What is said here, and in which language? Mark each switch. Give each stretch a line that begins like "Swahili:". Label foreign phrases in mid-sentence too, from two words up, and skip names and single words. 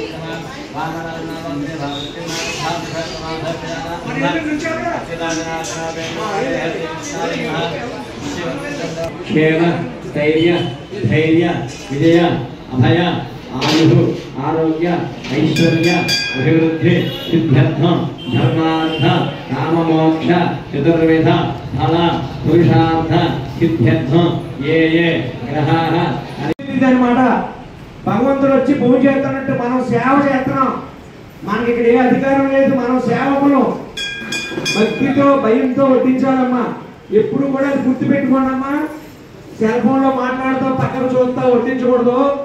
Sanskrit: क्षेम स्थैर्य धैर्य विजय अभय आयु आरोग्य ऐश्वर्य अभिवृद्धि सिद्ध्यर्थम धर्मार्थ काममोक्ष चतुर्विध फल पुरुषार्थ सिद्ध्यर्थम ये ग्रहाः
Telugu: అన్నమాట భగవంతుడు వచ్చి పూజ చేస్తున్నట్టు మనం సేవ చేస్తున్నాం. మనకి ఇక్కడ ఏ అధికారం లేదు, మనం సేవకులు. భక్తితో భయంతో వడ్డించాలమ్మా. ఎప్పుడు కూడా అది గుర్తు పెట్టుకోండమ్మా. సెల్ ఫోన్ లో మాట్లాడుతూ పక్కన చూస్తా వడ్డించకూడదు.